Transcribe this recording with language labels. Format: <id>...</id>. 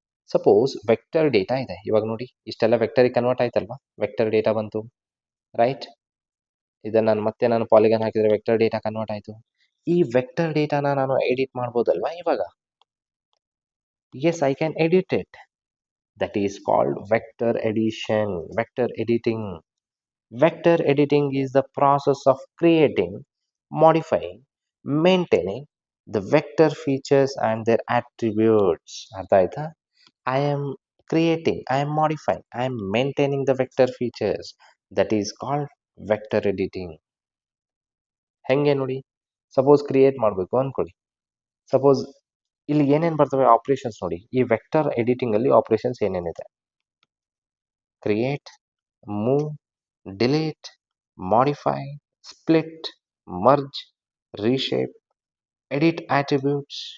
<kn>Suppose vector data ಇದೆ, ಇವಾಗ ನೋಡಿ ಇಷ್ಟೆಲ್ಲ ವೆಕ್ಟರಿಗೆ ಕನ್ವರ್ಟ್ ಆಯ್ತಲ್ವಾ, ವೆಕ್ಟರ್ ಡೇಟಾ ಬಂತು, ರೈಟ್. ಇದನ್ನು ನಾನು ಪಾಲಿಗನ್ ಹಾಕಿದರೆ ವೆಕ್ಟರ್ ಡೇಟಾ ಕನ್ವರ್ಟ್ ಆಯಿತು. ಈ ವೆಕ್ಟರ್ ಡೇಟಾನ ನಾನು ಎಡಿಟ್ ಮಾಡ್ಬೋದಲ್ವಾ ಇವಾಗ?</kn> <en>Yes, I can edit it. That is called vector edition, vector editing. Vector editing is the process of creating, modifying, maintaining the vector features and their attributes.</en> <kn>ಅರ್ಥ ಆಯ್ತಾ?</kn> <en>I am creating, I am modifying, I am maintaining the vector features. That is called vector editing.</en> <kn>ಹೆಂಗೆ ನೋಡಿ, suppose create ಮಾಡಬೇಕು ಅನ್ಕೊಳ್ಳಿ. Suppose ಇಲ್ಲಿ ಏನೇನು ಬರ್ತವೆ operations ನೋಡಿ. ಈ ವೆಕ್ಟರ್ ಎಡಿಟಿಂಗ್ ಅಲ್ಲಿ ಆಪರೇಷನ್ಸ್ ಏನೇನಿದೆ?</kn> <en>Create, move, delete, modify, split, merge, reshape, edit attributes.</en>